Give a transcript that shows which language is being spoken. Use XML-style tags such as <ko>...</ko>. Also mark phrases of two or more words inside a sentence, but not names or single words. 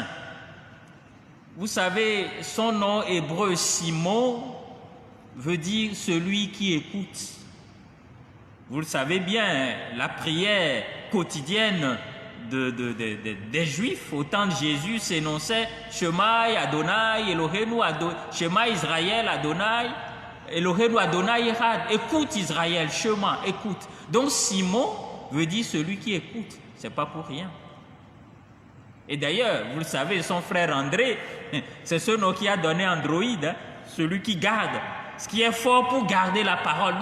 <fr>Vous savez, son nom hébreu Simon veut dire celui qui écoute. Vous le savez bien, la prière quotidienne des Juifs au temps de Jésus s'énonçait</fr> <he>שמע אדני אלהינו אדני שמע ישראל אדני אלהינו אדני אחד.</he> <fr>Écoute Israël, Shema, écoute. Donc Simon veut dire celui qui écoute. C'est pas pour rien. Et d'ailleurs, vous le savez, son frère André, c'est ce nom qui a donné Android. celui qui garde, ce qui est fort pour garder la parole.</fr>